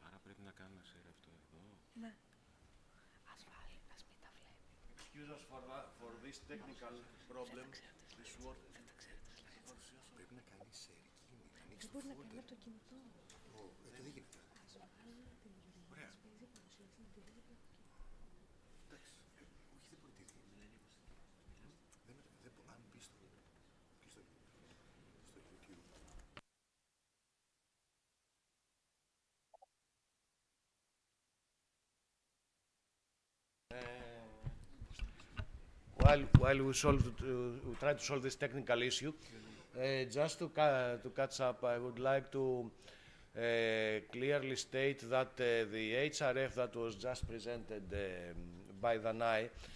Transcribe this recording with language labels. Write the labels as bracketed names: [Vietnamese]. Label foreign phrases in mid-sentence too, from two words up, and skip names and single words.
[Greek] Άρα πρέπει να κάνουμε share αυτό εδώ. Ναι. Ας μην τα βλέπει. [English] Excuse us for this technical problem. This work. [Greek] Πρέπει να κάνει share εκείνη. Δεν μπορεί να κάνει από το κινητό. Δεν γίνεται. Ωραία. Εντάξει. Όχι, δεν μπορεί τι δει. Αν μπει στο YouTube. [English] While we try to solve this technical issue, just to catch up, I would like to clearly state that the HRF that was just presented by Danai,